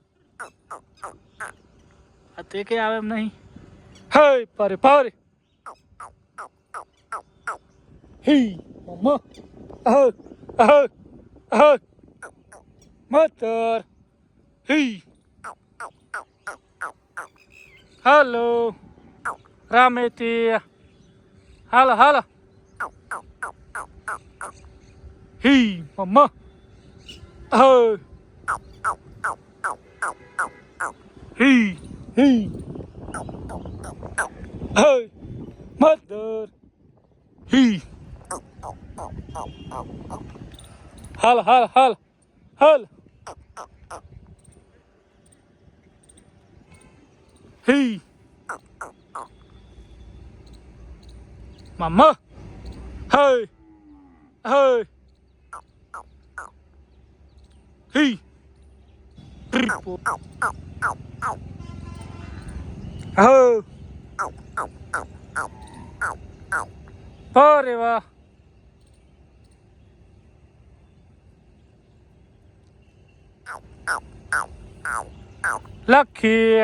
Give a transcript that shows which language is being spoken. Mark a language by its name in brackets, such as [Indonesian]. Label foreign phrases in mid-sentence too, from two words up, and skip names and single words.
[Gujarati] આ તે કે આવે એમ નહીં હે પારે પારે [English] Hi mamma hey hey hey mother [Gujarati] હી હાલો રામેતી હાલો હાલો [English] Hi mamma hey hi hi Hey, mother. He. Hal, hal, hal, hal. He. Mama. Hey. Hey. He. Oh. [Gujarati] અરે વાહ. લખી.